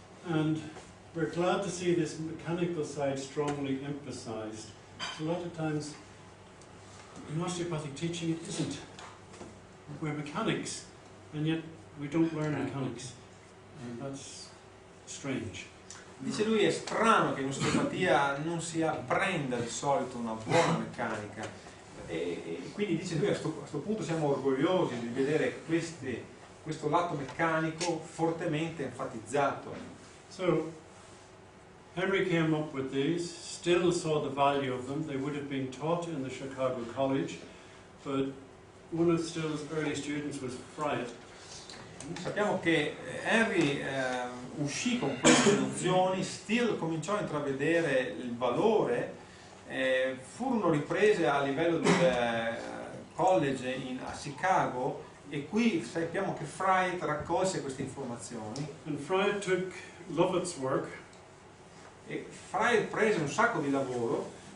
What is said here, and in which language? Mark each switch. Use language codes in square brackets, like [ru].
[en] And we're glad to see this mechanical side strongly emphasized. A lot of times in osteopathic teaching it isn't. We're mechanics, and yet we don't learn mechanics. And that's strange. [it] Dice lui, è strano che in osteopatia non si apprenda di solito una buona meccanica. E quindi dice lui, a questo punto siamo orgogliosi di vedere questo lato meccanico fortemente enfatizzato. [en] So Henry came up with these, still saw the value of them. They would have been taught in the Chicago College, but one of Still's early students was Friot. [it] Sappiamo che Henry uscì con queste nozioni, Still cominciò a intravedere il valore, furono riprese a livello del college a Chicago, e qui sappiamo che Friot raccolse queste informazioni. [en] And Friot took Lovett's work, [it] E Friot prese un sacco di lavoro